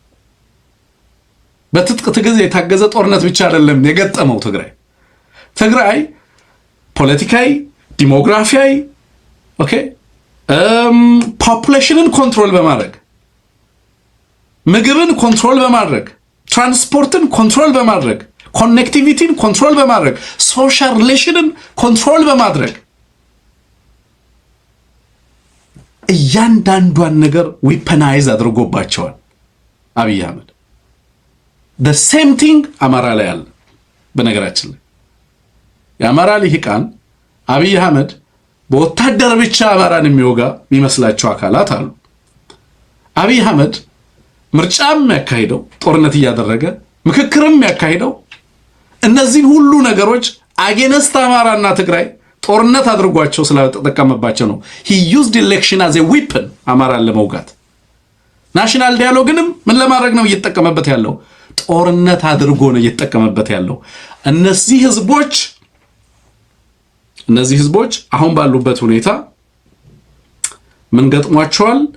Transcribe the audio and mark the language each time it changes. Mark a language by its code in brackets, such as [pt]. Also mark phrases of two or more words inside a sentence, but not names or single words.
[am] በትጥቅ ትግል የታገዘ ጦርነት ብቻ አይደለም የገጠመው ትግራይ ፖለቲካዊ፣ ዲሞግራፊያዊ [en] population control [am] በማድረግ ምግብን ኮንትሮል በማድረግ [en] transport control [am] በማድረግ [en] connectivity control [am] በማድረግ [en] social relation control [am] በማድረግ እያንዳንዷን ነገር ዊፐናይዝ አድርጎባቸዋል አብይ አህመድ። [en] the same thing [am] አማራ ላይ አለ። በነገራችን ላይ የአማራ ልሂቃን አብይ አህመድ በወታደር ብቻ አማራን የሚወጋ የሚመስላቸው አካላት አሉ። አብይ አህመድ ምርጫም ያካሂደው ጦርነት እያደረገ ምክክርም ያካሂደው እነዚህን ሁሉ ነገሮች አጌነስት አማራና ትግራይ ጦርነት አድርጓቸው ስለተጠቀመባቸው ነው። [en] he used election as a weapon [am] አማራን ለመውጋት። [en] national dialogue [am] ምን ለማድረግ ነው እየተጠቀመበት ያለው? ጦርነት አድርጎ ነው እየተጠቀመበት ያለው። እነዚህ ህዝቦች አሁን ባሉበት ሁኔታ ምን ገጥሟቸዋል?